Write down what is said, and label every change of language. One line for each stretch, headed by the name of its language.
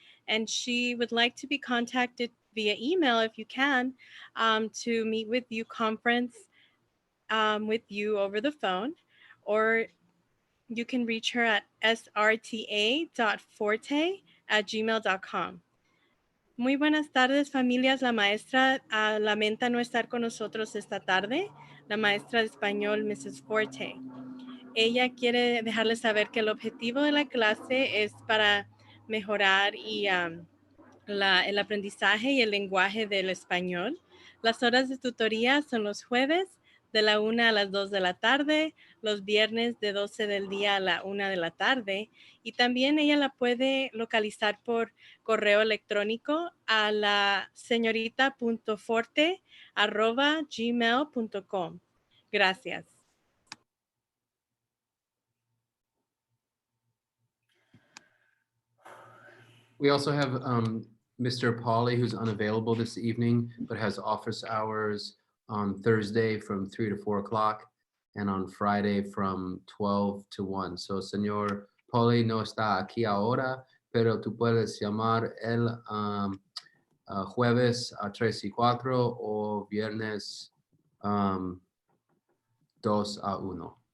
English: and she would like to be contacted via email if you can, to meet with you, conference with you over the phone, or you can reach her at srta.forte@gmail.com.
Spanish: Muy buenas tardes, familias. La maestra lamenta no estar con nosotros esta tarde, la maestra de español, Mrs. Forte. Ella quiere dejarles saber que el objetivo de la clase es para mejorar el aprendizaje y el lenguaje del español. Las horas de tutoría son los jueves de la 1 a las 2 de la tarde, los viernes de 12 del día a la 1 de la tarde, y también ella la puede localizar por correo electrónico a la señorita.forte@gmail.com. Gracias.
English: We also have Mr. Pauly, who's unavailable this evening, but has office hours on Thursday from 3 to 4 o'clock and on Friday from 12 to 1.
Spanish: So, señor Pauly no está aquí ahora, pero tú puedes llamar el jueves a 3 y 4 o viernes 2 a 1.